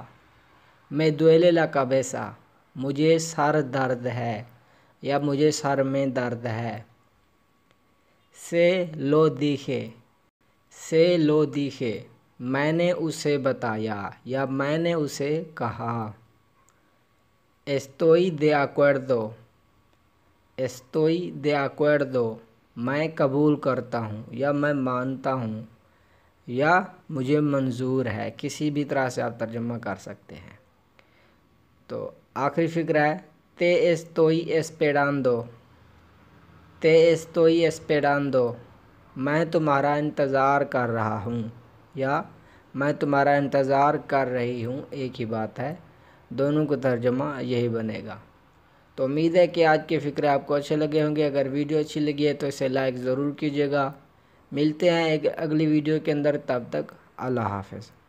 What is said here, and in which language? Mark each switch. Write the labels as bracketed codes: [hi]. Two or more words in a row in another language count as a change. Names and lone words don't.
[es] me duele la cabeza [ur] مجھے سر درد ہے یا مجھے سر میں درد ہے۔ [es] se lo dije. se lo dije [ur] میں نے اسے بتایا یا میں نے اسے کہا۔ [es] estoy de acuerdo۔ estoy de acuerdo [ur] میں قبول کرتا ہوں یا میں مانتا ہوں یا مجھے منظور ہے، کسی بھی طرح سے آپ ترجمہ کر سکتے ہیں۔ تو آخری فقرہ ہے [es] te estoy esperando۔ te estoy esperando [ur] میں تمہارا انتظار کر رہا ہوں یا میں تمہارا انتظار کر رہی ہوں، ایک ہی بات ہے، دونوں کو ترجمہ یہی بنے گا۔ تو امید ہے کہ آج کے فقرے آپ کو اچھے لگے ہوں گے۔ اگر ویڈیو اچھی لگی ہے تو اسے لائک ضرور کیجیے گا۔ ملتے ہیں ایک اگلی ویڈیو کے اندر، تب تک اللہ حافظ۔